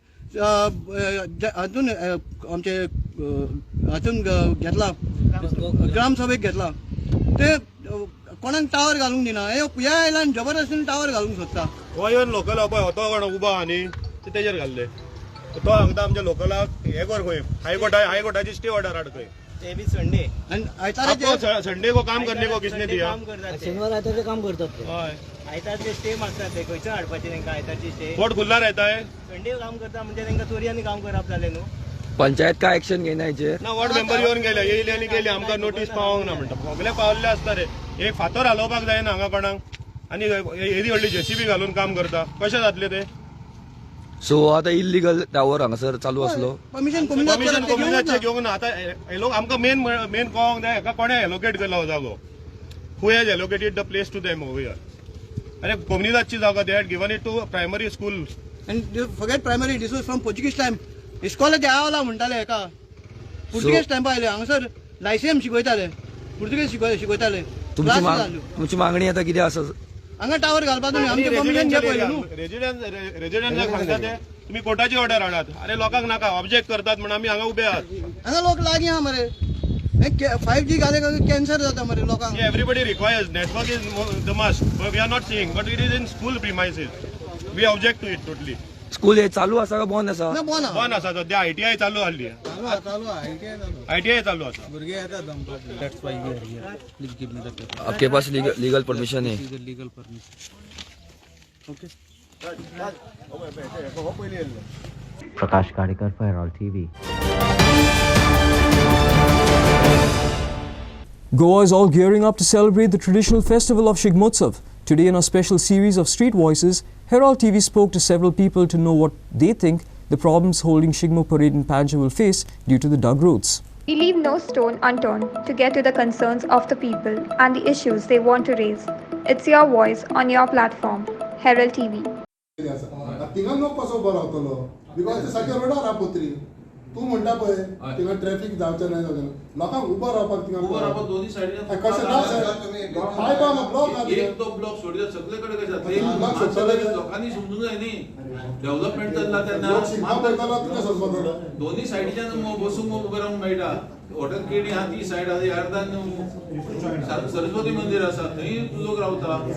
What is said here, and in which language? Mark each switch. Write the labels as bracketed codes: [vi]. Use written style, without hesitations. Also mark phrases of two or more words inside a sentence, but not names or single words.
[kok] हातून आमचे हातून घेतला ग्रामसभेक घेतला ते कोणाक टावर घालूंक दिना. हे आयल्यान जबरदस्तीन टावर घालूंक सोदता. हो येवन लोकल पळय होतो कोण उबो आहा न्ही ते तेजेर घाल्ले. तो सांगता आमच्या लोकलाक हे कर खंय हायकोर्टाची स्टे ऑर्डर हाड खंय. ते बी संडे आनी आयतारा [hi] संडे को काम करने को किसने दिया? [kok] शेनवार आयतारचे काम करतात. हय आयतारचे स्टे मागतात ते खंयच्यान हाडपाचे तांकां आयतारची स्टे. [hi] कोर्ट खुल्ला रहता है. [kok] संडे काम करता म्हणजे तांकां चोरयांनी काम करप जालें न्हू. पंचायत काय ऍक्शन घेयना हेचेर? ना वॉर्ड मेंबर येवन गेले येयले आनी गेले आमकां नोटीस पावोंक ना म्हणटा. सगळे पावल्ले आसता रे. एक फातर हालोवपाक जायना हांगा कोणाक आनी येदी व्हडली JCB घालून काम करता. कशें जातले ते? सो आता इल्लीगल टावर हांगासर चालू असलो. परमिशन कोमिनाचे घेवंक ना. आतां हे लोक आमकां मेन कळोंक जाय हेका कोणें एलोकेट केला हो जागो. [en] Who has allocated the place to them over here? [kok] अरे कोमिनाची जागा [en] they had given it to primary school. [kok] आनी [en] forget primary this was from Portuguese time. [kok] इस्कॉलाचे आवला म्हणटाले हेका पुर्तुगेज टायमा आयले हांगासर लायसियम शिकयताले पुर्तुगेज शिकयताले. तुमची जाल्यो. तुमची मागणी आता किती आसा? हांगा टावर घालपा तुम्ही आमचे परमिशन घे पयलीं न्हू. रेजिडेंट सांगता ते तुम्ही कोर्टाची ऑर्डर हाडात. अरे लोकांक नाका ऑब्जेक्ट करतात म्हणून आम्ही हांगा उभे आहात. हांगा लोक लागीं आहा मरे 5G घाले का कॅन्सर जाता मरे लोकांक. [en] Everybody requires network is the must, but we are not seeing. But it is in school premises. We object to it totally. [kok] स्कूल हे चालू आसा का बंद आसा? ना बोना बंद आसा सध्या ITI चालू आसली. ITI चालू आसा. [hi] आपके पास लीगल परमिशन है? [en] Prakash Kadekar for Herald TV. Goa is all gearing up to celebrate the traditional festival of Shigmotsav. Today in our special series of Street Voices, Herald TV spoke to several people to know what they think the problems holding Shigmo parade in Panja will face due to the dug roads. We leave no stone unturned to get to the concerns of the people and the issues they want to raise. It's your voice on your platform, Herald TV. [kok] तिंगा नको कसो बरो रावतलो बिकॉज ते सारके रोडार आहा पत्री तूं म्हणटा पळय तिंगा ट्रॅफिक जावचें ना जावचें लोकांक उबो रावपाक तिंगा उबो रावपाक दोनी सायडीन कशें ना पायपा ब्लॉक आहा एक तो ब्लॉक सोडले सगळे कडेन कशें लोकांनी समजूंक जाय न्ही डेव्हलपमेंट जाल्ला तेन्ना तुका समजपाक दोनी सायडीच्यान बसूंक उबे रावंक मेळटा हॉटेल केडी आहा ती सायड आहा अर्धान सरस्वती मंदिर आसा थंय लोक रावता